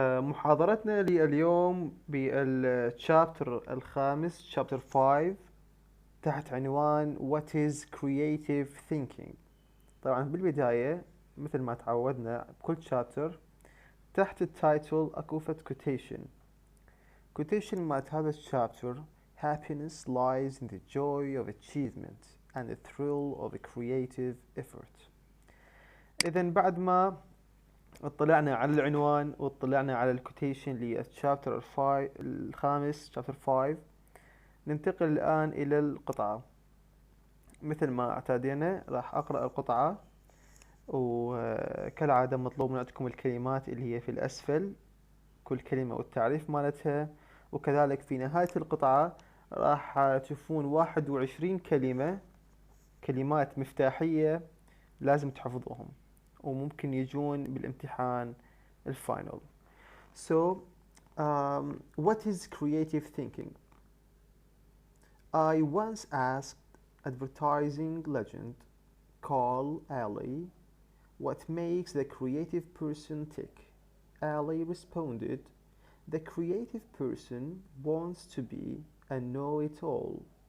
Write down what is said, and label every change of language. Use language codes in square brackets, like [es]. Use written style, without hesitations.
[ar] محاضرتنا لليوم بالشابتر الخامس شابتر 5 تحت عنوان [en] What is creative thinking. [ar] طبعا بالبداية مثل ما تعودنا بكل شابتر تحت التايتل اكو فد quotation مالت هذا الشابتر: [en] Happiness lies in the joy of achievement and the thrill of a creative effort. [ar] إذن بعد ما اطلعنا على العنوان واطلعنا على الكوتيشن للشابتر الخامس شابتر 5، ننتقل الآن إلى القطعة. مثل ما اعتادينا راح أقرأ القطعة، وكالعادة مطلوب من عندكم الكلمات اللي هي في الأسفل، كل كلمة والتعريف مالتها. وكذلك في نهاية القطعة راح تشوفون 21 كلمات مفتاحية لازم تحفظوهم، وممكن يجون بالامتحان الفاينل. [en] So, what is creative thinking? I once asked advertising legend Carl Ali what makes the creative person tick. Ali responded, "The creative person wants to be a know-it-all.